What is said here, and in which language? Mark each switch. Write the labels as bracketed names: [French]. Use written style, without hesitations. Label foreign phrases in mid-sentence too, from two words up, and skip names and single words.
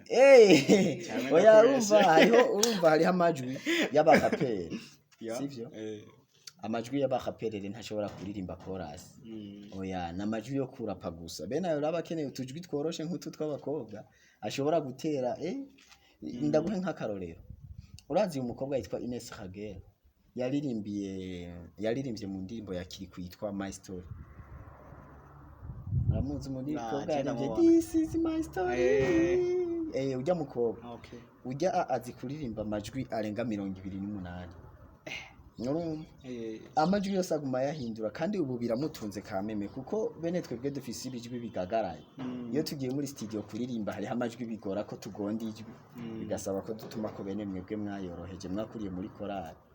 [Rundi] oya urumva hariho amajwi y'abakaperi sivyo amajwi y'abakaperere ntashobora kuririmba chorus oya namajwi yo kurapa gusa bene ayo rabakeneye utujwi tworoshe nk'utu tw'abakobwa ashobora gutera ndaguhe nk'akarorero urazi umukobwa yitwa Ines Hagel yaririmbye mu ndirimbo ya kiri kwitwa My Story aramuzi mu ndirimbo yaririmbye This is my story ujya mukobwa ujya azi kuririmba amajwi arenga 28 amajwi yose aguma yahindura kandi ubu biramutunze kameme kuko bene twebwe dufise ibijwi bigagaraye iyo tugiye muri studio kuririmba hari amajwi bigora ko tugonda ijwi bigasaba ko dutuma ko bene mwebwe mwayoroheje mwakuriye muri korali